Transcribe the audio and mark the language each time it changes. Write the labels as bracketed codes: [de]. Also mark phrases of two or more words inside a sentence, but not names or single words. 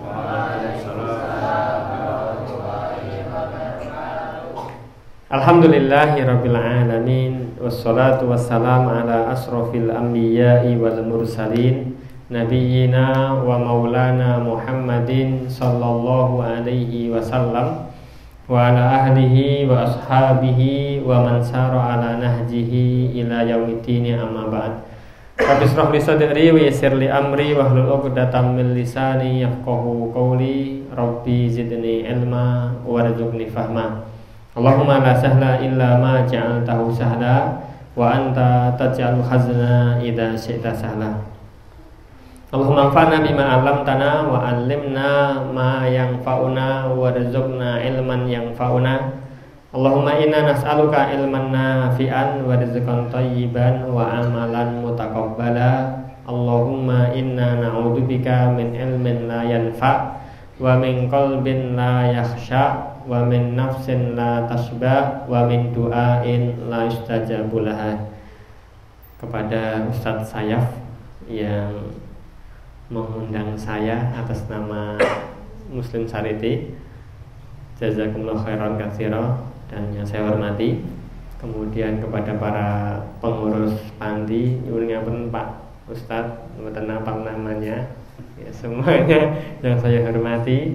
[ar] الحمد لله رب العالمين والصلاة والسلام على أشرف الأنبياء والمرسلين نبينا ومولانا محمد صلى الله عليه وسلم وعلى آله وأصحابه ومن سار على نهجه إلى يوم الدين أما بعد. رب اشرح لي صدري ويسر لي أمري واحلل عقدة من لساني يفقهوا قولي. رب زدني علما وارزقني فهما. اللهم لا سهل إلا ما جعلته سهلا وأنت تجعل الحزن إذا شئت سهلا. اللهم انفعنا بما علمتنا وعلمنا ما ينفعنا وارزقنا علما ينفعنا. اللهم إنا نسألك علما نافعا ورزقا طيبا وعملا متقبلا. اللهم إنا نعوذ بك من علم لا ينفع ومن قلب لا يخشع ومن نفس لا تشبع ومن دعاء لا يستجاب لها. [id] Kepada Ustadz Sayaf yang mengundang saya atas nama Muslim Charity, [ar] جزاكم الله خيرا كثيرا, [id] dan yang saya hormati. Kemudian kepada para pengurus panti, [jv] nyuwun ngapunten [id] Pak Ustadz, mboten apa namanya, ya, semuanya yang saya hormati.